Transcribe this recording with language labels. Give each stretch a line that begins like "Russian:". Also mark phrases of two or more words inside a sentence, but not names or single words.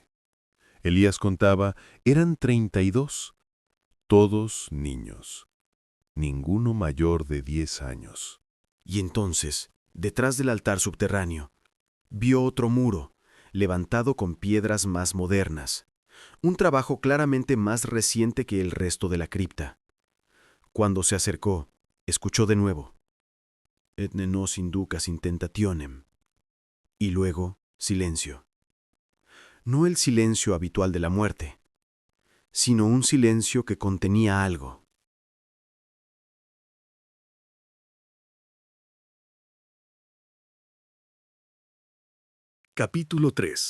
Spanish: Elías contaba, eran 32, todos niños, ninguno mayor de 10 años. Y entonces, detrás del altar subterráneo, vio otro muro, levantado con piedras más modernas, un trabajo claramente más reciente que el resto de la cripta. Cuando se acercó, escuchó de nuevo,
Latin: et ne nos inducas in tentationem,
Spanish: y luego silencio. No el silencio habitual de la muerte, sino un silencio que contenía algo. Capítulo 3.